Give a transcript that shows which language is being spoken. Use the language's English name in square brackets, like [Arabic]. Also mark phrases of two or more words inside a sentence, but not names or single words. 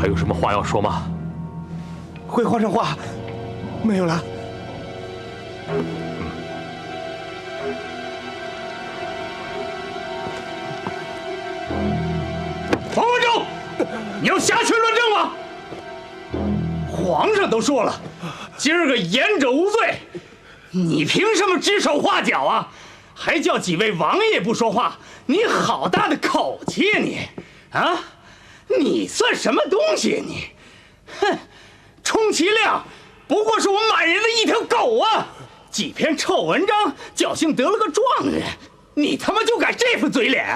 [Chinese] 么話要說嗎？回皇上話，沒有了。王文正，你要下去论证吗？皇上都说了，今儿个言者无罪，你凭什么指手畫腳啊？還叫幾位王爺不說話？你好大的口氣你！啊，你算什麼東西你？哼，充其量不過是我們滿人的一條狗啊！幾篇臭文章，僥幸得了個狀元，你他媽就改這副嘴臉啊？